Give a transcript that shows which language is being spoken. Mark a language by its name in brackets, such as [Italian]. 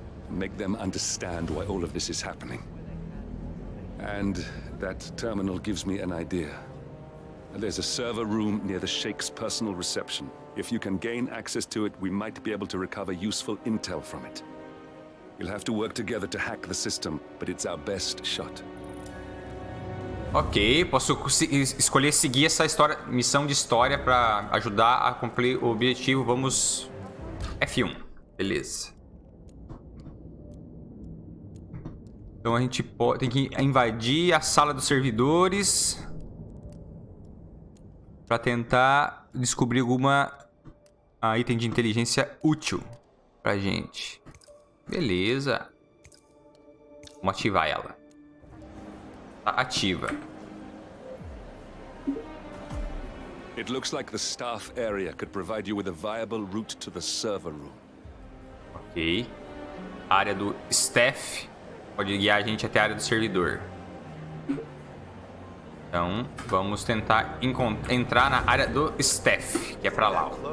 [English] Make them understand why all of this is happening. And that terminal gives me an idea. There's a server room near the Sheikh's personal reception. If you can gain access to it, we might be able to recover useful intel from it. We'll have to work together to hack the system, but it's our best shot. [Portuguese] Ok, posso escolher seguir essa missão de história para ajudar a cumprir o objetivo. Vamos... F1. Beleza. Então a gente tem que invadir a sala dos servidores para tentar descobrir alguma item de inteligência útil pra gente. Beleza. Vamos ativar ela. Tá ativa. [English] It looks like the staff area could provide you with a viable route to the server room. [Portuguese] Ok. A área do staff pode guiar a gente até a área do servidor. Então, vamos tentar entrar na área do Steph, que é pra lá, ó.